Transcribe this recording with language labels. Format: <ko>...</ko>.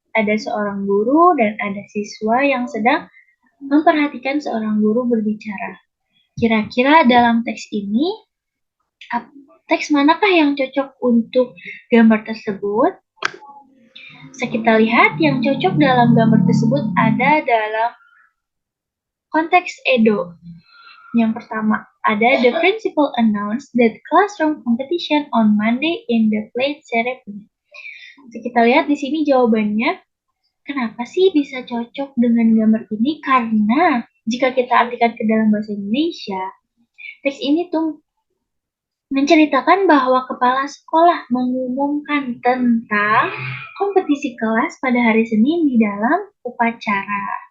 <id>Ada seorang guru dan ada siswa yang sedang memperhatikan seorang guru berbicara. Kira-kira dalam teks ini, teks manakah yang cocok untuk gambar tersebut? Bisa kita lihat yang cocok dalam gambar tersebut ada dalam konteks Edo. Yang pertama, ada</id> <en>the principal announced that classroom competition on Monday in the plate ceremony.</en> <id>Bisa kita lihat di sini jawabannya. Kenapa sih bisa cocok dengan gambar ini? Karena jika kita artikan ke dalam bahasa Indonesia, teks ini tuh menceritakan bahwa kepala sekolah mengumumkan tentang kompetisi kelas pada hari Senin di dalam upacara.</id>